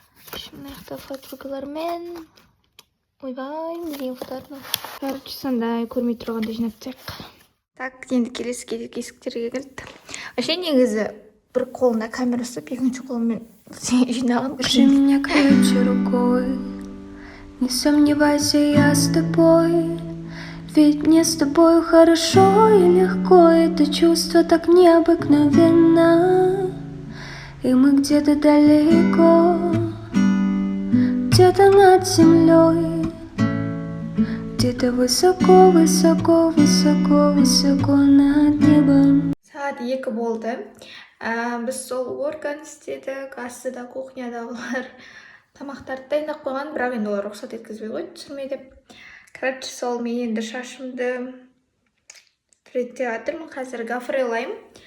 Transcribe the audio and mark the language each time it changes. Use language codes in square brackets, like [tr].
[kk] Шымаяқты фотографиялармен. Ойбай, не деген фотоарна. [ru] Короче, [kk] сондай көрмей тұрғанда жинап тастайық. Так, енді келесі есіктерге келді. [ru] Вообще [kk] негізі бір қолына камера ұстап, екінші қолымен жинаған. [ru] Держи меня крепче рукой, не сомневайся, я с тобой. Ведь мне с тобой хорошо и легко, это чувство так необыкновенно. И мы где-то далеко, где-то над землей, где-то высоко, высоко, высоко, высоко над небом. [kk] Сағат 2 болды. Біз сол орган істедік, астыда кухнядағылар тамақтарды дайындап қойған, бірақ енді олар рұқсат еткізбей қойды, түсірмей деп. [ru] Короче, [kk] сол мен енді шашымды тіретіп жатырмын, қазір гафрелаймын.